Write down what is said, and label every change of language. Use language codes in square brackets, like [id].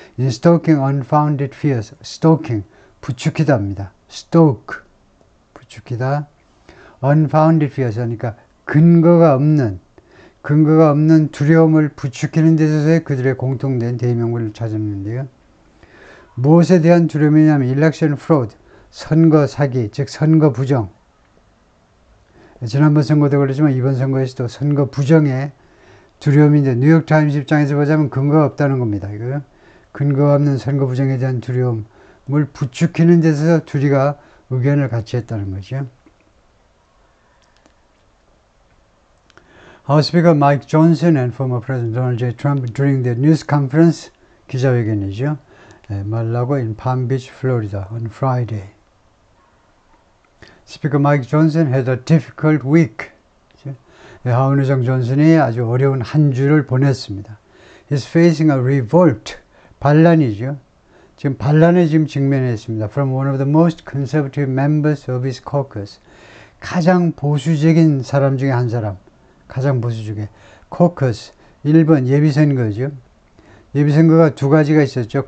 [en] In stoking unfounded fears, stalking [ko] 부추기다입니다. stoke 부추기다, [en] unfounded fears [ko] 그러니까 근거가 없는 두려움을 부추기는 데 있어서의 그들의 공통된 대의명분을 찾았는데요. 무엇에 대한 두려움이냐면 [en] election fraud, [ko] 선거 사기, 즉 선거 부정. 지난번 선거도 그렇지만 이번 선거에서도 선거 부정의 두려움인데 뉴욕타임스 입장에서 보자면 근거가 없다는 겁니다. 이거 근거 없는 선거 부정에 대한 두려움을 부추기는 데서 둘이가 의견을 같이 했다는 거죠. [en] House Speaker Mike Johnson and former President Donald J. Trump during their news conference [ko] 기자회견이죠. 말라고 [en] in Palm Beach, Florida on Friday. Speaker Mike Johnson had a difficult week. [ko] 하원 의장 존슨이 아주 어려운 한 주를 보냈습니다. [en] He's facing a revolt. [ko] 반란이죠. 지금 반란에 직면했습니다. [en] From one of the most conservative members of his caucus. [ko] 가장 보수적인 사람 중에 한 사람. 가장 보수적인. caucus. 1번 예비선거죠. 예비선거가 두 가지가 있었죠.